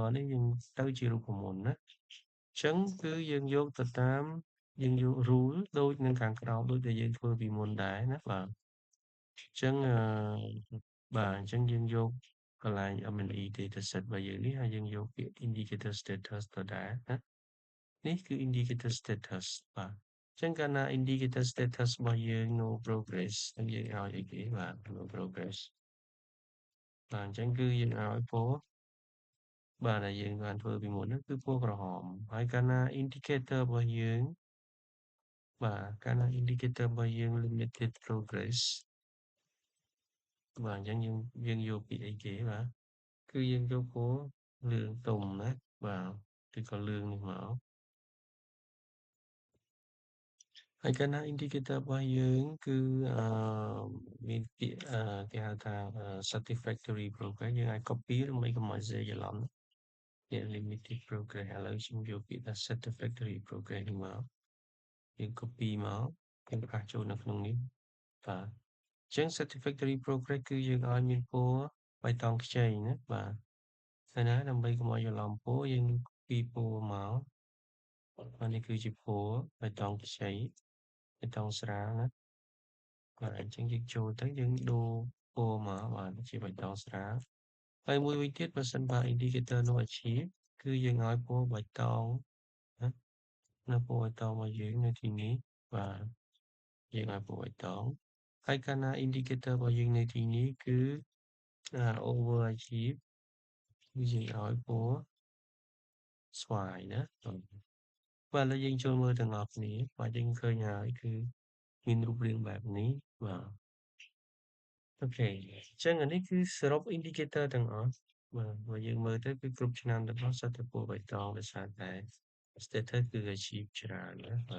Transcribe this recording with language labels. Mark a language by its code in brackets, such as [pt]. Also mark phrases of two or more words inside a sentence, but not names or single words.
[km] នេះយើងទៅជារូបមន្តណាអញ្ចឹងគឺយើងយកទៅតាមយើងយក rule ដូចនឹងខាងក្រោមដូចដែលយើងធ្វើពី មុនដែរណាបាទអញ្ចឹងបាទអញ្ចឹងយើងយកកន្លែង [en] M&E dataset [km] របស់យើងនេះហើយយើងយក ពាក្យ [en] indicator status [km] ទៅដែរណានេះគឺ [en] indicator status [km] បាទអញ្ចឹងកាលណា [en] indicator status [km] របស់យើង [en] no progress [km] ហើយយើងឲ្យអីគេបាទ [en] no progress [km] បាទអញ្ចឹងគឺយើងឲ្យពណ៌បាទដែលយើងបានធ្វើពីមុនហ្នឹងគឺពណ៌ក្រហមហើយកាលណា indicator របស់យើងបាទកាលណា indicator របស់យើង [en] limited progress [km] បាទអញ្ចឹងយើងយកពីអីគេបាទគឺយើងយកពណ៌លឿងទុំណាបាទឬក៏លឿងនេះមកហើយកាលណា indicator របស់យើងគឺមានពាក្យគេហៅថា [en] satisfactory progress [km] យើងអាច copy ឬមិនក៏មក share ច្រឡំ [en] limited progress [km] ឥឡូវខ្ញុំយកពាក្យថា [en] satisfactory progress [km] នេះមកយើង copy មកយើង ផ្លាស់ចូលនៅក្នុងនេះបាទអញ្ចឹង [en] satisfactory progress [km] គឺយើងឲ្យមានពណ៌បៃតងខ្ចីណាបាទហើយណាដើម្បីកុំឲ្យច្រឡំពណ៌យើង copy ពណ៌មកបាទនេះគឺជាពណ៌បៃតង ខ្ចីបៃតងស្រាលណាបាទអញ្ចឹងយើងចូលទៅយើងដូរពណ៌មកបាទជាបៃតងស្រាលហើយមួយវិញទៀតបើសិនបើ [en] indicator no achieve [km] គឺយើងឲ្យពណ៌បៃតងណានៅពណ៌បៃតងរបស់យើងនៅទីនេះបាទយើងឲ្យពណ៌បៃតងហើយកាលណា indicator របស់យើងនៅទីនេះគឺ [en] over achieve [km] គឺយើងឲ្យពណ៌ស្វាយណាបាទឥឡូវយើងចូលមើលទាំងអស់គ្នាបាទយើងឃើញហើយគឺមានរូបរាងបែបនេះបាទអូខេអញ្ចឹងអានេះគឺសរុប indicator ទាំងអស់បាទបើយើងមើលទៅគឺគ្រប់ឆ្នាំទាំងអស់សុទ្ធតែពណ៌បៃតងដោយសារតែ status គឺ achieve ច្រើនណា